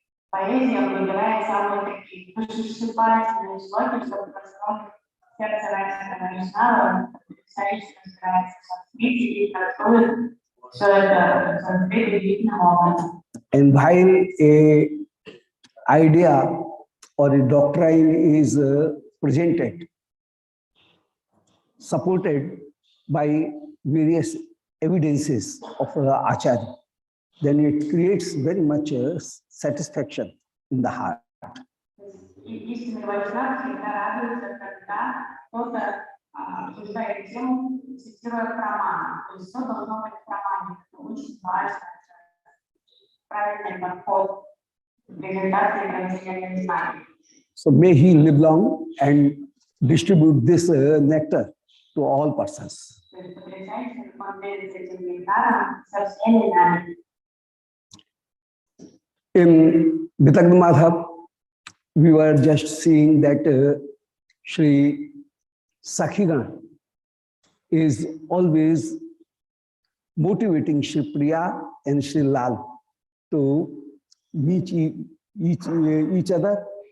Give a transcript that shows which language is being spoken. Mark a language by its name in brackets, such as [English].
[Russian] Поэзия выбирает самые такие душесчипательные слоги, чтобы просто сердце раньше начинало, исторически разбирается в санскрите и трактует все это в санскрите видным образом. [English] And while a idea or a doctrine is presented, supported by various evidences of Acharya, then it creates very much satisfaction in the heart. [Russian] Истинный вайшнав всегда радуется, когда кто-то обсуждает тему, цитируя праманы. То есть все должно быть в прамане. Это очень важно. Правильный подход к презентации и проведению знаний. [English] So may he live long and distribute this nectar to all persons. [Russian] То есть потрясающе, как он делится этим нектаром со всеми нами. [English] In Vidagdha Madhav, we were just seeing that Sri Sakhigan is always motivating Sri Priya and Sri Lal to meet each other.